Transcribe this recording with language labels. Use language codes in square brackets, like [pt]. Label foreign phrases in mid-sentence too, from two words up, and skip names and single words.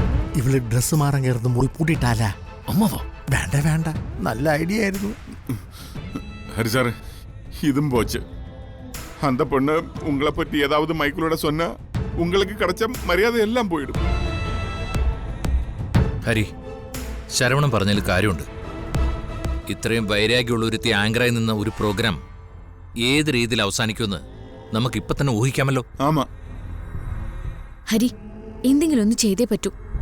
[ml] ഇവള് ഡ്രസ്സ് മാറാൻ കയറുന്ന മുറി പൂട്ടിയിട്ടാല. അമ്മാവാ? വേണ്ട വേണ്ട, നല്ല ഐഡിയ ആയിരുന്നു. [ta] ஹரிசார், இதுவும் போச்சு. அந்த பொண்ணு உங்களை பற்றி ஏதாவது மைக்கிளோட சொன்னா உங்களுக்கு கிடைச்ச மரியாதை எல்லாம் போயிடும். [ml] ഹരി, ശരവണം പറഞ്ഞതിൽ കാര്യമുണ്ട്. ഇത്രയും വൈരാഗ്യമുള്ള ഒരുത്തി ആങ്കറായി നിന്ന ഒരു പ്രോഗ്രാം ഏത് രീതിയിൽ അവസാനിക്കുമെന്ന് നമുക്കിപ്പൊ തന്നെ ഊഹിക്കാമല്ലോ. [ta] ആമാ [ml] ഹരി, എന്തെങ്കിലും ഒന്ന് ചെയ്തേ പറ്റൂ.